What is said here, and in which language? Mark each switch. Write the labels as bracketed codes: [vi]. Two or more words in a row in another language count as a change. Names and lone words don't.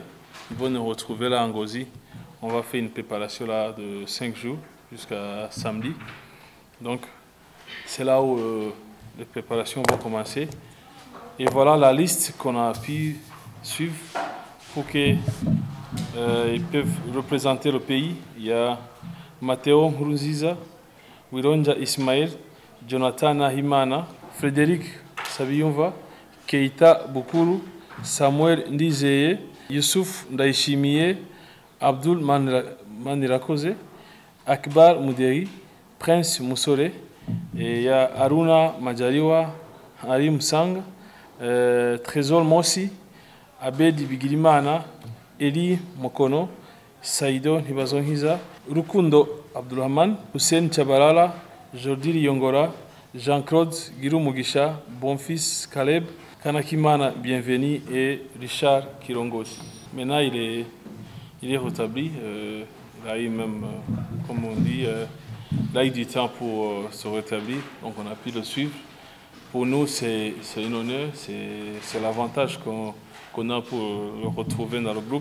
[fr] Ils vont nous retrouver là en Ngozi. On va faire une préparation là de 5 jours jusqu'à samedi. Donc c'est là où les préparations vont commencer. Et voilà la liste qu'on a pu suivre pour qu'ils peuvent représenter le pays. Il y a Matteo Nkurunziza, Wironja Ismail, Jonathan Nahimana, Frédéric Sabiyumva, Keita Bukuru, Samuel Ndizeye, Youssouf Ndaishimiye, Abdul Manirakoze, Akbar Mouderi, Prince Moussore, et il y a Aruna Majaliwa, Harim Sang, Trésor Mossi, Abedi Bigirimana, Eli Mokono, Saido Nibazonhiza, Rukundo Abdulrahman, Hussein Chabalala, Jordi Yongora, Jean-Claude Girumugisha, Bonfils Caleb, Kanakimana Bienveni et Richard Kirongos. Maintenant, il est rétabli. Il a eu même, comme on dit, il a eu du temps pour se rétablir. Donc, on a pu le suivre. Pour nous, c'est un honneur. C'est l'avantage qu'on a pour le retrouver dans le groupe.